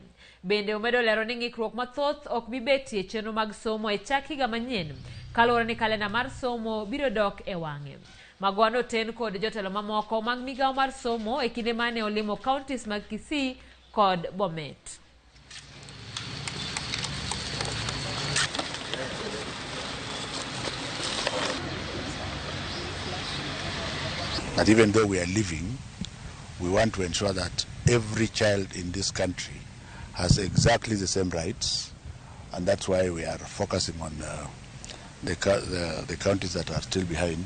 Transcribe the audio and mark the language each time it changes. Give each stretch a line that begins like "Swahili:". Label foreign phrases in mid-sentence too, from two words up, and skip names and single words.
Luo (Kenya and Tanzania): Bende omedo lero ni ng'ikruok mathoth ok bibetie chenro mag somo e chak higa manyien kaluwore ni kalenda mar somo biro dok e wang'e. Magoha noten kod jotelo mamoko mag migao mar somo e kinde mane olimo counties mag Kisii kod Bomet.
English: That even though we are living, we want to ensure that every child in this country has exactly the same rights, and that's why we are focusing on the counties that are still behind.